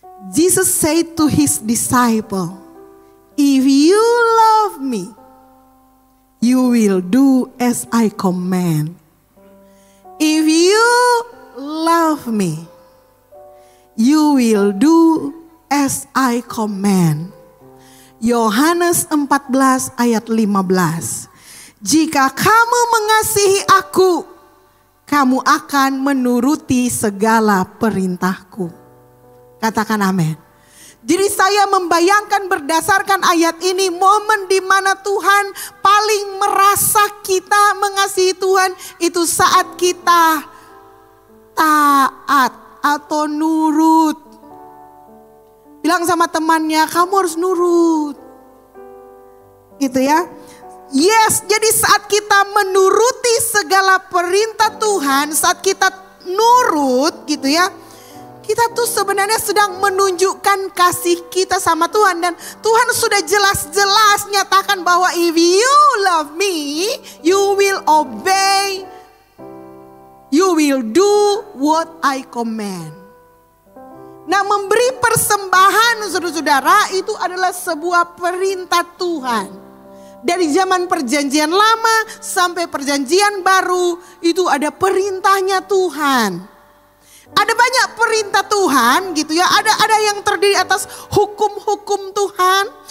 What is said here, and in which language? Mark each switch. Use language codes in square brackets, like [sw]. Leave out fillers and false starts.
[en] Jesus said to his disciple, if you love me, you will do as I command. If you love me, you will do as I command. [id] Yohanes 14 ayat 15. Jika kamu mengasihi aku, kamu akan menuruti segala perintahku. Katakan amin. Jadi saya membayangkan berdasarkan ayat ini momen di mana Tuhan paling merasa kita mengasihi Tuhan itu saat kita taat atau nurut. Bilang sama temannya, kamu harus nurut. Gitu ya. Yes, jadi saat kita menuruti segala perintah Tuhan, saat kita nurut gitu ya. Kita tuh sebenarnya sedang menunjukkan kasih kita sama Tuhan. Dan Tuhan sudah jelas-jelas nyatakan bahwa [en] if you love me, you will obey. You will do what I command. [id] Nah, memberi persembahan saudara-saudara itu adalah sebuah perintah Tuhan. Dari zaman perjanjian lama sampai perjanjian baru itu ada perintahnya Tuhan. Ada banyak perintah Tuhan gitu ya. Ada yang terdiri atas hukum-hukum Tuhan.